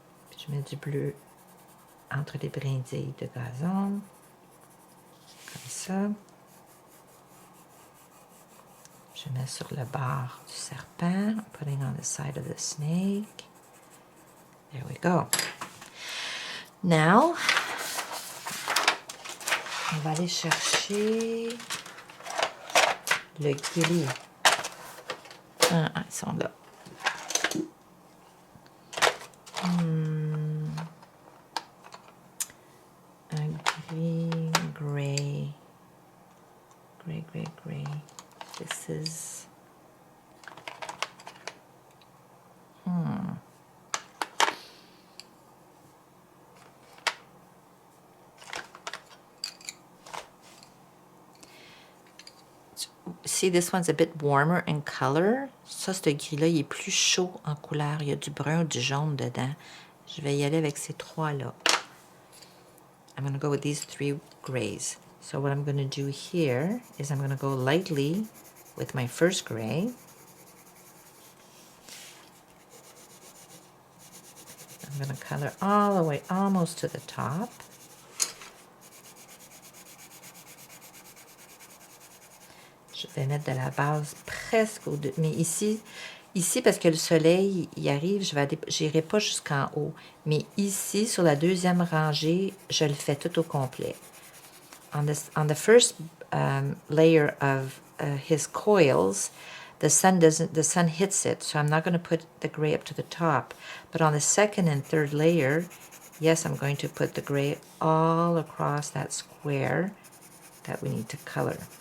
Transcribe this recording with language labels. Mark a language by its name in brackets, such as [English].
[French] Puis je mets du bleu entre les brindilles de gazon. Comme ça. Je mets sur le bord du serpent. [English] Putting on the side of the snake. There we go. [French] Now, on va aller chercher le gris. Ah, ils sont là. Un gris, [English] gray. Gray, gray, gray. This is... See, this one's a bit warmer in color. [French] Ça, ce gris-là, il est plus chaud en couleur. Il y a du brun, du jaune dedans. Je vais y aller avec ces trois-là. [English] I'm going to go with these 3 grays. So what I'm going to do here is I'm going to go lightly with my first gray. I'm going to color all the way almost to the top. [French] Je vais mettre de la base presque au-dessus. Mais ici, parce que le soleil y arrive, je n'irai pas jusqu'en haut. Mais ici, sur la deuxième rangée, je le fais tout au complet. [English] On the first layer of his coils, the sun hits it, so I'm not going to put the gray up to the top. But on the second and third layer, yes, I'm going to put the gray all across that square that we need to color.